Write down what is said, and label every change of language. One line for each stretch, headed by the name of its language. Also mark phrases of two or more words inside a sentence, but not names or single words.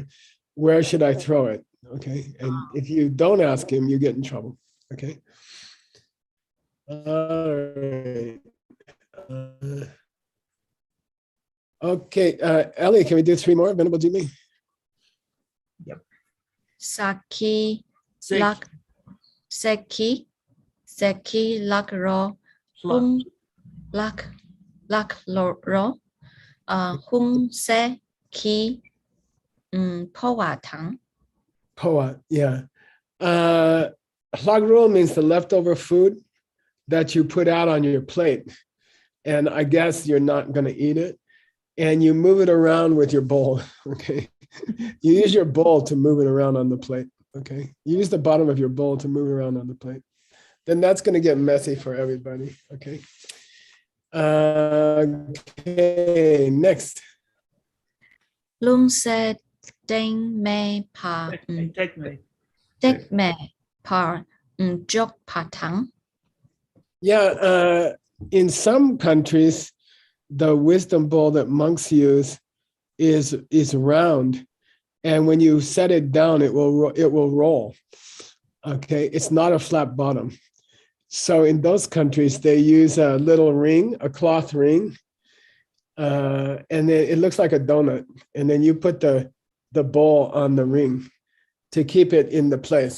English: Where should I throw it? Okay. And if you don't ask him, you get in trouble. Okay. All right. Okay. Ellie, can we do 3 more? Venerable Jimmy? Yep.
Min Nan Chinese: Saki lak seki lak ro hung lak ro hung se ki powa tang. Poa,
English: yeah. Lagro means the leftover food that you put out on your plate. And I guess you're not going to eat it. And you move it around with your bowl. Okay. You use your bowl to move it around on the plate. Okay. You use the bottom of your bowl to move around on the plate. Then that's going to get messy for everybody. Okay. Okay. Next.
Min Nan Chinese: Lung se deng me pa dek me pa jok pa tang.
English: Yeah. In some countries, the wisdom bowl that monks use is round, and when you set it down, it will roll. Okay, it's not a flat bottom. So in those countries, they use a little ring, a cloth ring, and then it looks like a donut, and then you put the bowl on the ring to keep it in the place.